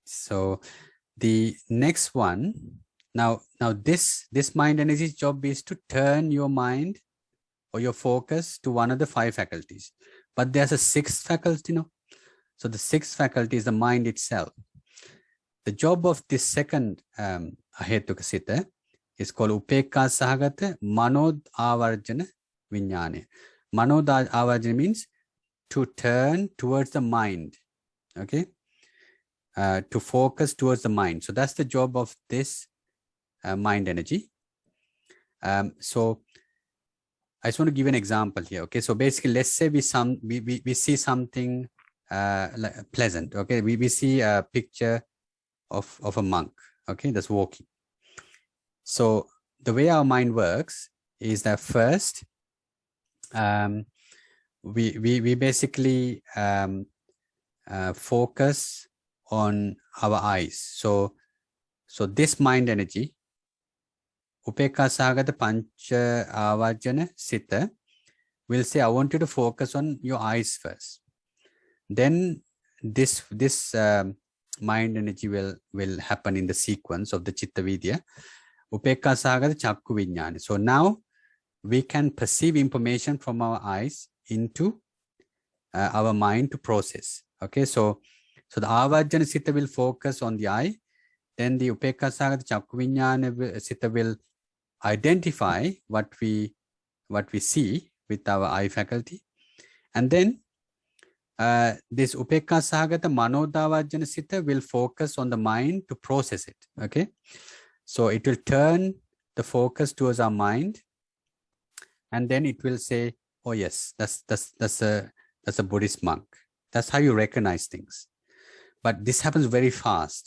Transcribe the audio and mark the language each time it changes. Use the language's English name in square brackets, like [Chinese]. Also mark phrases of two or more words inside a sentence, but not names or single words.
[English] So the next one, now this mind energy's job is to turn your mind or your focus to one of the 5 faculties. But there's a 6th faculty, no? So the 6th faculty is the mind itself. The job of this second [Pali] Ahethuka siddha [English] is called [Pali] upekka sahagata manod avarjana vijnana. Manod avarjana [English] means to turn towards the mind, okay? To focus towards the mind. So that's the job of this mind energy. So I just want to give an example here. Okay, so basically, let's say we see something like pleasant. Okay, we see a picture of a monk. Okay, that's walking. So the way our mind works is that first, we basically focus on our eyes. So this mind energy, [Pali] upekka sahagata pancha avajjana siddha, [English] will say, I want you to focus on your eyes first. Then this mind energy will happen in the sequence of the [Pali] chitta vidya, upekka sahagata chakku vijnana. [English] So now we can perceive information from our eyes into our mind to process. Okay, so the [Pali] avajjana siddha [English] will focus on the eye. Then the [Pali] upekka sahagata chakku vijnana siddha [English] will identify what we see with our eye faculty. And then this [Pali] upekka sahagata manodavajjana siddha [English] will focus on the mind to process it. Okay, so it will turn the focus towards our mind, and then it will say, oh yes, that's a Buddhist monk. That's how you recognize things. But this happens very fast.